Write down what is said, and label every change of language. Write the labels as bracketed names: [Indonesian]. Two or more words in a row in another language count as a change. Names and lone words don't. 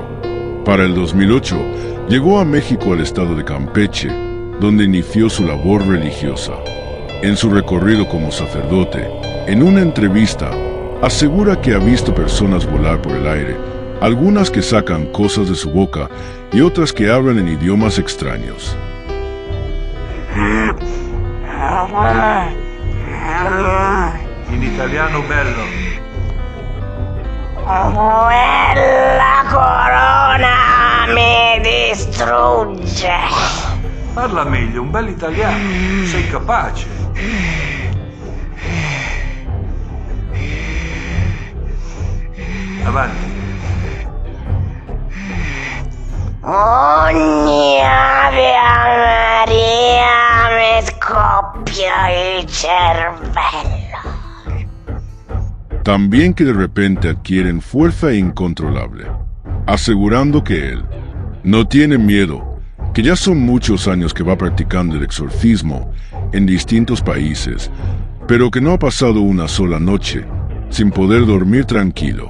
[Spanish] Para el 2008, llegó a México al estado de Campeche, donde inició su labor religiosa. En su recorrido como sacerdote, en una entrevista, asegura que ha visto personas volar por el aire, algunas que sacan cosas de su boca y otras que hablan en idiomas extraños. [Italian] In italiano bello. La corona mi distrugge. Parla meglio, un bel italiano. Sei capace. Avanti. Ogni Ave Maria mi scoppia il cervello. [Spanish] También que de repente adquieren fuerza incontrolable, asegurando que él no tiene miedo, que ya son muchos años que va practicando el exorcismo en distintos países, pero que no ha pasado una sola noche sin poder dormir tranquilo.